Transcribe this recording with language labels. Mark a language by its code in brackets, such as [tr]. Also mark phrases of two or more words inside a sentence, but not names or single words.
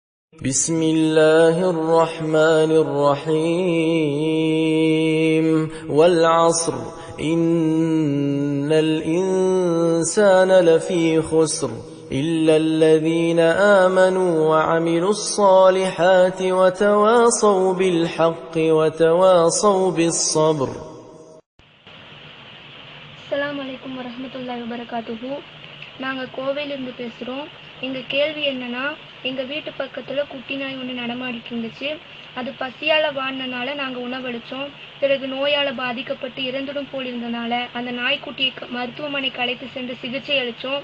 [ar] بسم الله الرحمن الرحيم والعصر إن الإنسان لفي خسر إلا الذين آمنوا وعملوا الصالحات وتواصوا بالحق وتواصوا بالصبر. السلام عليكم ورحمة الله وبركاته. [ta] நாங்கள் கோவையிலிருந்து பேசுகிறோம். எங்கள் கேள்வி என்னன்னா, எங்கள் வீட்டு பக்கத்தில் குட்டி நாய் ஒன்று நடமாடிட்டு இருந்துச்சு. அது பசியால் வாழ்ந்தனால நாங்கள் உணவளித்தோம். பிறகு நோயால் பாதிக்கப்பட்டு இறந்துடும் போல் இருந்தனால அந்த நாய்க்குட்டியை மருத்துவமனைக்கு அழைத்து சென்று சிகிச்சை அளித்தோம்.